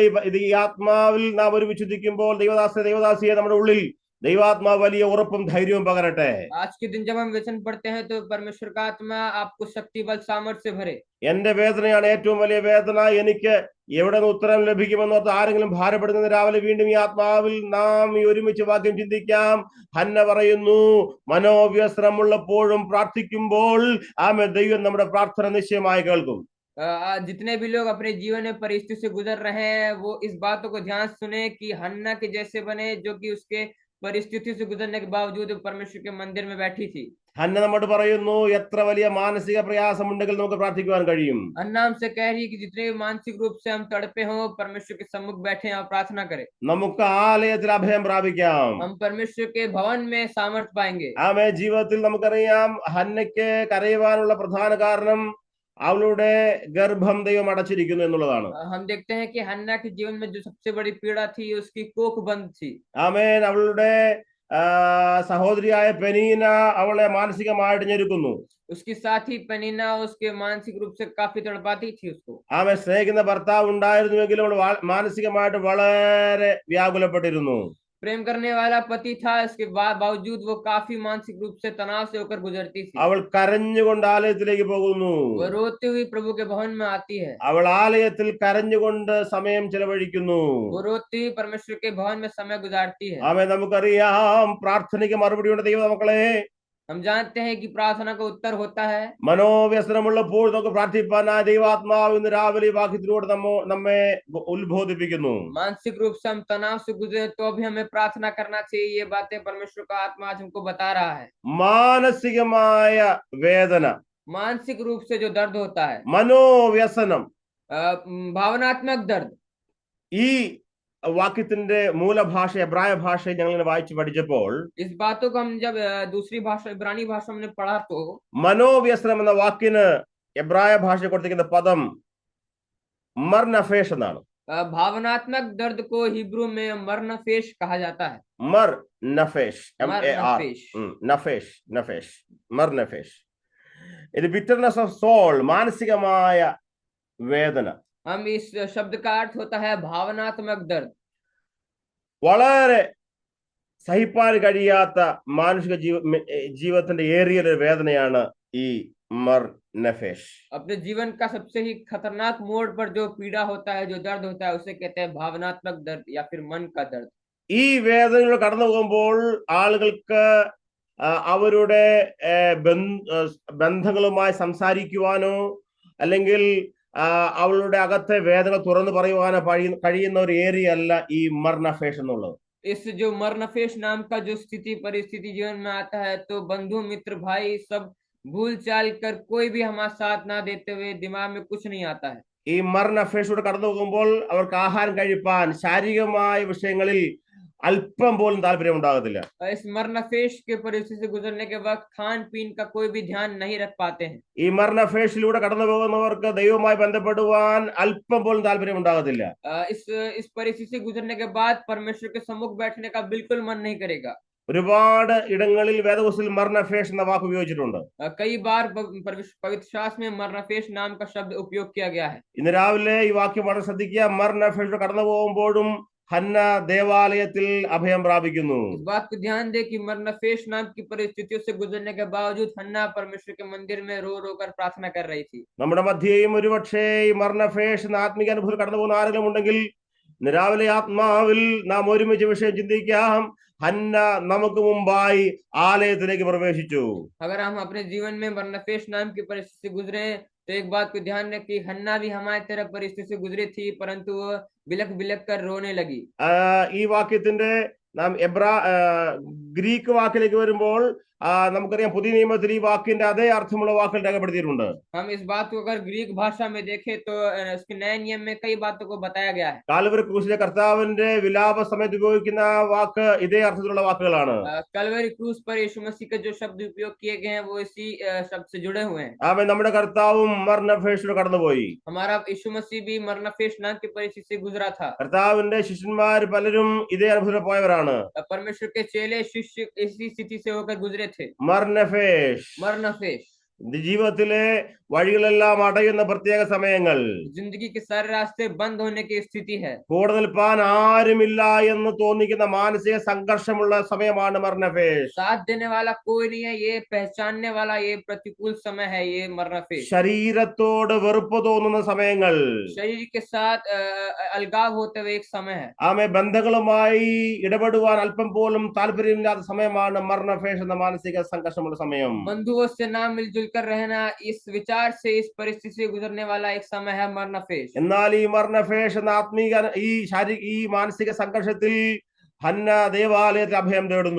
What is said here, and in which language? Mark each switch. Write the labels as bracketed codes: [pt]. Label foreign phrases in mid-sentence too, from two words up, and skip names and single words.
[ml] ഇന്ന് രാവിലെ ഈ ആത്മാവിൽ നാം ഒരുമിച്ച് ചിന്തിക്കുമ്പോൾ ദൈവദാസിയെ നമ്മുടെ ഉള്ളിൽ ദൈവാത്മാവ് വലിയ ഉറപ്പും ധൈര്യവും പകരട്ടെ. [hi] आज के दिन जब हम वचन पढ़ते हैं तो परमेश्वर का आत्मा आपको शक्ति बल सामर्थ्य से भरे. [ml] എന്റെ വേദനയാണ് ഏറ്റവും വലിയ വേദന, എനിക്ക് എവിടെ നിന്ന് ഉത്തരം ലഭിക്കുമെന്നോർത്ത് ആരെങ്കിലും ഭാരപ്പെടുന്നത് രാവിലെ വീണ്ടും ഈ ആത്മാവിൽ നാം ഈ ഒരുമിച്ച് വാക്യം ചിന്തിക്കാം. ഹന്ന പറയുന്നു, മനോവ്യസനമുള്ളപ്പോഴും പ്രാർത്ഥിക്കുമ്പോൾ ആമേ ദൈവം നമ്മുടെ പ്രാർത്ഥന നിശ്ചയമായി കേൾക്കും. [hi] जितने भी लोग अपने जीवन में परिस्थिति से गुजर रहे हैं वो इस बातों को ध्यान सुने कि हन्ना के जैसे बने, जो कि उसके परिस्थिति से गुजरने के बावजूद परमेश्वर के मंदिर में बैठी थी. [ml] ഹന്ന നമ്മോട് പറയുന്നു, എത്ര വലിയ മാനസിക പ്രയാസമുണ്ടെങ്കിൽ നമുക്ക് പ്രാർത്ഥിക്കുവാൻ കഴിയും. [hi] अन्ना हमसे कह रही है कि जितने भी मानसिक रूप से हम तड़पे हो, परमेश्वर के सम्मुख बैठे और प्रार्थना करें. [ml] നമുക്ക് ആലയത്തിൽ അഭയം പ്രാപിക്കാം. [hi] हम परमेश्वर के भवन में सामर्थ पाएंगे. [ml] ആമേ ജീവിതത്തിൽ നമുക്കറിയാം, ഹന്നയ്ക്ക് കരയുവാനുള്ള പ്രധാന കാരണം അവളുടെ ഗർഭം ദൈവം അടച്ചിരിക്കുന്നു എന്നുള്ളതാണ്. [hi] हम देखते हैं कि हन्ना के जीवन में जो सबसे बड़ी पीड़ा थी उसकी कोख बंद थी. [ml] ആമേൻ. അവളുടെ സഹോദരിയായ പെനീന അവളെ മാനസികമായിട്ട് ഞെരുക്കുന്നു. [hi] उसके साथ ही पेनिना उसके मानसिक रूप से काफी तड़पाती थी उसको. [ml] ആമേ സ്നേഹിക്കുന്ന ഭർത്താവ് ഉണ്ടായിരുന്നുവെങ്കിലും അവൾ മാനസികമായിട്ട് വളരെ വ്യാകുലപ്പെട്ടിരുന്നു. [hi] प्रेम करने वाला पति था, इसके बावजूद वो काफी मानसिक रूप से तनाव से होकर गुजरती थी. [ml] അവൾ കരഞ്ഞുകൊണ്ട് ആലയത്തിലേക്ക് പോകുന്നു. [hi] वो रोते हुए प्रभु के भवन में आती है. [ml] അവൾ ആലയത്തിൽ കരഞ്ഞുകൊണ്ട് സമയം ചെലവഴിക്കുന്നു. [hi] वो रोती हुई परमेश्वर के भवन में समय गुजारती है. [ml] ആമേ നമുക്കറിയാം, പ്രാർത്ഥനയ്ക്ക് മറുപടിയുണ്ട് ദൈവമക്കളെ. [hi] हम जानते हैं कि प्रार्थना का उत्तर होता है. [ml] മനോവ്യസനമുള്ളപ്പോൾ നമുക്ക് പ്രാർത്ഥിപ്പാനായി ദൈവാത്മാവ് ഇന്ന് രാവിലെ വാക്യത്തിലൂടെ നമ്മെ ഉത്ബോധിപ്പിക്കുന്നു. [hi] मानसिक रूप से हम तनाव से गुजरे तो भी हमें प्रार्थना करना चाहिए. ये बातें परमेश्वर का आत्मा आज हमको बता रहा है. [ml] മാനസികമായ വേദന, [hi] मानसिक रूप से जो दर्द होता है, [ml] മനോവ്യസനം, [hi] भावनात्मक दर्द, [ml] ഈ വാക്യത്തിന്റെ മൂലഭാഷ എബ്രായ ഭാഷയിൽ ഞങ്ങൾ വായിച്ചു പഠിച്ചപ്പോൾ [hi] इस बातों को हम जब दूसरी भाषा इब्रानी भाषा में पढ़ा तो [ml] മനോവ്യസനം എന്ന വാക്കിന് എബ്രായ ഭാഷ കൊടുത്തിരിക്കുന്ന പദം [he] מר נפש [ml] എന്നാണ്. [hi] भावनात्मक दर्द को हिब्रू में मरनफेश कहा जाता है. [he] מר נפש, [hi] मरनफेश. [he] נפש, נפש, מר נפש. [ml] ഇത് [en] bitterness of soul, [ml] മാനസികമായ വേദന. [hi] हम इस शब्द का अर्थ होता है भावनात्मक दर्द. [ml] വളരെ സഹിപ്പാൻ കഴിയാത്ത മാനുഷിക ജീവിതത്തിന്റെ ഏറിയ വേദനയാണ് ഈ [he] מר נפש. [hi] अपने जीवन का सबसे ही खतरनाक मोड़ पर जो पीड़ा होता है, जो दर्द होता है, उसे कहते हैं भावनात्मक दर्द या फिर मन का दर्द. [ml] ഈ വേദനകൾ കടന്നു പോകുമ്പോൾ ആളുകൾക്ക് അവരുടെ ബന്ധങ്ങളുമായി സംസാരിക്കുവാനോ അല്ലെങ്കിൽ അവളുടെ അകത്തെ വേദന തുറന്നു പറയുവാനോ കഴിയുന്ന ഒരു ഏരിയ അല്ല ഈ മർനഫേഷ് എന്നുള്ളത്. [hi] इस जो मरनफेश नाम का जो स्थिति परिस्थिति जीवन में आता है तो बंधु मित्र भाई सब भूल चाल कर कोई भी हमारा साथ ना देते हुए दिमाग में कुछ नहीं आता है. [ml] ഈ മർനഫേഷൂടെ കടന്നു പോകുമ്പോൾ അവർക്ക് ആഹാരം കഴിപ്പാൻ ശാരീരികമായ വിഷയങ്ങളിൽ അല്പം പോലും താല്പര്യം ഉണ്ടാകത്തില്ല. [hi] इस मरनफेश के परिस्थिति से गुजरने के वक्त खान पीन का कोई भी ध्यान नहीं रख पाते हैं. [ml] ഈ മർനഫേഷിലൂടെ കടന്നു പോകുന്നവർക്ക് ദൈവവുമായി ബന്ധപ്പെടുവാൻ അല്പം പോലും താല്പര്യം ഉണ്ടാകത്തില്ല. [hi] इस परिस्थिति से गुजरने के बाद परमेश्वर के सम्मुख बैठने का बिल्कुल मन नहीं करेगा. [ml] ഒരുപാട് ഇടങ്ങളിൽ വേദപുസ്തകത്തിൽ മർനഫേഷ് എന്ന വാക്ക് ഉപയോഗിച്ചിട്ടുണ്ട്. [hi] कई बार पवित्र शास्त्र में मरनफेश नाम का शब्द उपयोग किया गया है. [ml] ഇന്ന് രാവിലെ ഈ വാക്യം വളരെ ശ്രദ്ധിക്കുക. മർനഫേഷിലൂടെ കടന്നു പോകുമ്പോഴും ഹന്ന ദേവാലയത്തിൽ അഭയം പ്രാപിക്കുന്നു. [hi] इस बात को ध्यान दे कि मरनफेश नाम की परिस्थितियों से गुजरने के बावजूद हन्ना परमेश्वर के मंदिर में रो रो कर प्रार्थना कर रही थी. [ml] നമ്മുടെ മധ്യേയും ഒരുപക്ഷേ ഈ മർനഫേഷ് എന്ന ആത്മീക അനുഭവത്തിൽ കടന്നു പോകുന്ന ആരെങ്കിലും ഉണ്ടെങ്കിൽ ഇന്ന് രാവിലെ ആത്മാവിൽ നാം ഒരുമിച്ച് വിഷയം ചിന്തിക്കാം. ഹന്ന നമുക്ക് മുമ്പായി ആലയത്തിലേക്ക് പ്രവേശിച്ചു. [hi] अगर हम अपने जीवन में मरनफेश नाम की परिस्थिति से गुजरे तो एक बात को ध्यान रखें कि हन्ना भी हमारी तरह परिस्थिति से गुजरी थी, परंतु वो बिलक बिलक कर रोने लगी. [ml] ഈ വാക്യത്തിന്റെ നാം ഗ്രീക്ക് വാക്കിലേക്ക് വരുമ്പോൾ നമുക്കറിയാം, പുതിയ നിയമത്തിൽ ഈ വാക്കിന്റെ അതേ അർത്ഥമുള്ള വാക്കുകൾ രേഖപ്പെടുത്തിയിട്ടുണ്ട്. [hi] हम इस बात को अगर ग्रीक भाषा में देखें तो इसके नए नियम में कई बातों को बताया गया है. [ml] കാൽവരി ക്രൂശിലെ കർത്താവിന്റെ വിലാപ സമയത്ത് ഉപയോഗിക്കുന്ന വാക്ക് ഇതേ അർത്ഥത്തിലുള്ള വാക്കുകളാണ്. [hi] कलवरी क्रूस पर यीशु मसीह के जो शब्द उपयोग किए गए हैं वो इसी शब्द से जुड़े हुए हैं. [ml] ആമേൻ. നമ്മുടെ കർത്താവും മർനഫേഷിലൂടെ കടന്നുപോയി. [hi] हमारा यीशु मसीह भी मरनफेश नाम की परिस्थिति से गुजरा था. [ml] കർത്താവിന്റെ ശിഷ്യന്മാർ പലരും ഇതേ അനുഭവത്തിൽ പോയവരാണ്. [hi] परमेश्वर के चेले शिष्य इसी स्थिति से होकर गुजरे थे. [ml] മർനഫേഷ്. [hi] मरनफेश. [ml] ജീവിതത്തിലെ വഴികളെല്ലാം അടയുന്ന പ്രത്യേക സമയങ്ങൾ, [hi] जिंदगी के सारे रास्ते बंद होने की स्थिति है, [ml] കൂടെ നിൽപ്പാൻ ആരുമില്ല എന്ന് തോന്നിക്കുന്ന മാനസിക സംഘർഷമുള്ള സമയമാണ് മരണഫേഷ്. [hi] साथ देने वाला कोई नहीं है, ये पहचानने वाला ये प्रतिकूल समय है, ये मरनफेश. [ml] ശരീരത്തോട് വെറുപ്പ് തോന്നുന്ന സമയങ്ങൾ, [hi] शरीर के साथ अलगाव होते हुए एक समय है. [ml] ആമേ ബന്ധങ്ങളുമായി ഇടപെടുവാൻ അല്പം പോലും താല്പര്യമില്ലാത്ത സമയമാണ് മരണഫേഷ് എന്ന മാനസിക സംഘർഷമുള്ള സമയം. [hi] बंधुओं से ना मिलजुल कर रहना, इस विचार से, इस परिस्थिति से गुजरने वाला एक समय है मरनफेश. [ml] എന്നാൽ ഈ മരണഫേഷ് എന്ന ആത്മീക ഈ മാനസിക സംഘർഷത്തിൽ ഹന്ന ദേവാലയത്തിൽ അഭയം തേടുന്നു.